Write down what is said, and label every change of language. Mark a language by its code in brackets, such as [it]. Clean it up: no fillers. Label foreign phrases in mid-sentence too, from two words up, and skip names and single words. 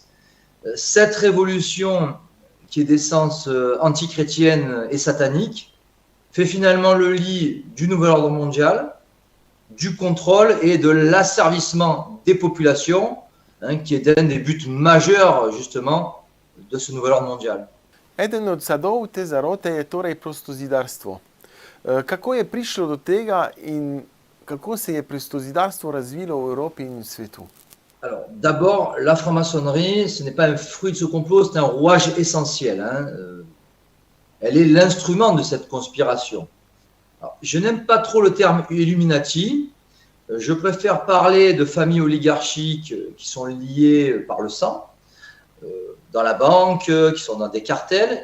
[fr] Cette révolution, qui est d'essence antichrétienne et satanique, fait finalement le lit du nouvel ordre mondial, du contrôle et de l'asservissement des populations, hein, qui est un des buts majeurs, justement, de ce nouvel ordre mondial. [sl] Eden od sadov te zarote je torej prostozidarstvo. Kako je prišlo do tega in kako se je prostozidarstvo razvilo v Evropi in v svetu? [fr] Alors, d'abord, la franc-maçonnerie, ce n'est pas un fruit de ce complot, c'est un rouage essentiel, hein. Elle est l'instrument de cette conspiration. Alors, je n'aime pas trop le terme Illuminati. Je préfère parler de familles oligarchiques qui sont liées par le sang, dans la banque, qui sont dans des cartels.